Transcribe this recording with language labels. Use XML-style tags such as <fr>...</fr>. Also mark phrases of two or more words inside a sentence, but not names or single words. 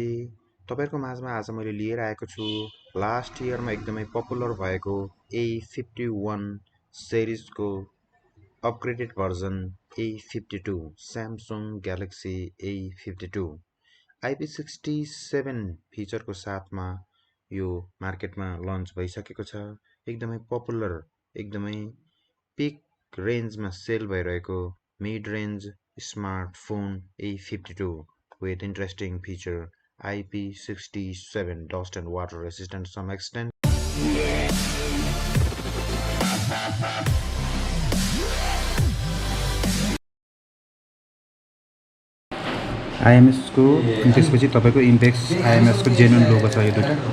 <ne>तपाईहरुको माझमा आज मैले लिएर आएको छु</ne> <en>last yearमा</en> <ne>एकदमै पपुलर भएको A51 सिरिजको</ne> <en>upgraded version</en> <ne>A52 Samsung Galaxy A52 IP67 फिचरको साथमा यो मार्केटमा लन्च भइसकेको छ। एकदमै पपुलर, एकदमै पिक रेन्जमा सेल भइरहेको</ne> <en>mid range smartphone A52 with interesting feature IP67 dust and water resistant to some extent. IMS को त्यसपछि तपाईको इम्पेक्स IMS को genuine logo छ यो दुईटा।</en>